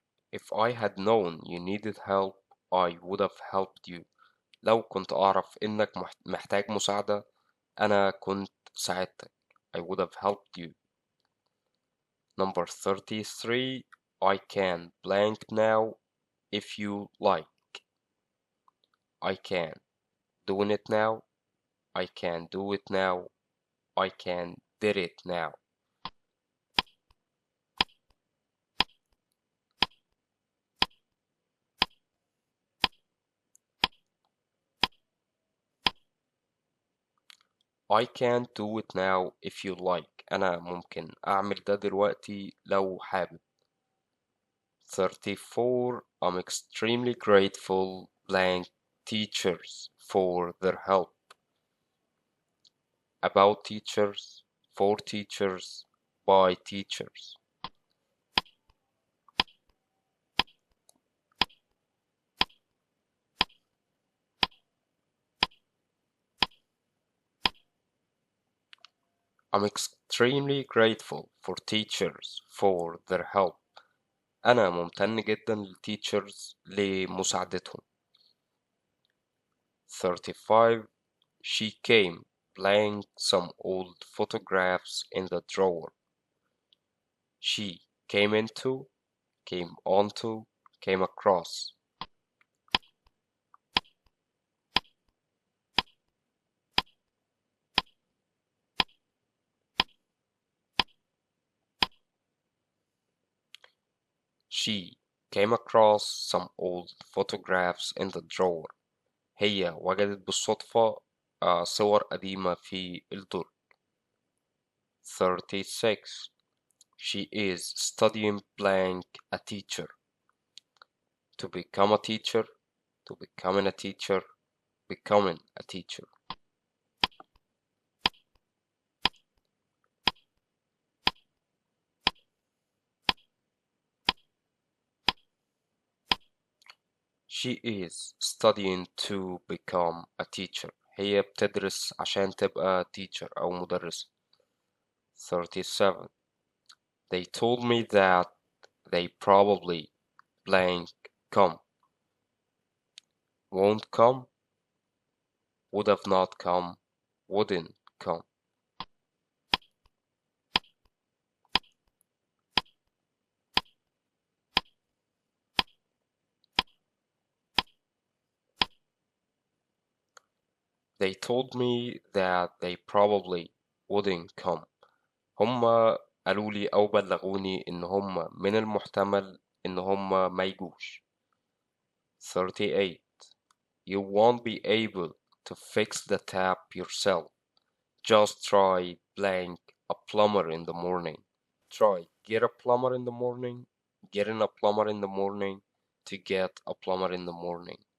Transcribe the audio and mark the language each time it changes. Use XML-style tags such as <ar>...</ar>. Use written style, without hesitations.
<en>If I had known you needed help I would have helped you.</en> <ar>لو كنت أعرف إنك محتاج مساعدة أنا كنت ساعدتك.</ar> <en>I would have helped you. Number 33. I can blank now if you like. I can doing it now. I can do it now. I can did it now. I can do it now if you like.</en> <ar>أنا ممكن أعمل ده دلوقتي لو حابب.</ar> <en>34. I'm extremely grateful blank teachers for their help. About teachers, for teachers, by teachers. I'm extremely grateful for teachers for their help.</en> <ar>أنا ممتن جدا للتيتشرز لمساعدتهم.</ar> <en>35. She came playing some old photographs in the drawer. She came into, came onto, came across. She came across some old photographs in the drawer.</en> <ar>هي وجدت بالصدفة صور قديمة في الدرج.</ar> <en>36. She is studying playing a teacher. To become a teacher, to becoming a teacher, becoming a teacher. She is studying to become a teacher.</en> <ar>هي بتدرس عشان تبقى teacher أو مدرسة.</ar> <en>37. They told me that they probably blank come. Won't come, would have not come, wouldn't come. They told me that they probably wouldn't come.</en> <ar>هما قالوا لي أو بلغوني إن هما من المحتمل إن هما ما يجوش.</ar> <en>38. You won't be able to fix the tap yourself. Just try blank a plumber in the morning. Try get a plumber in the morning, getting a plumber in the morning, to get a plumber in the morning.</en>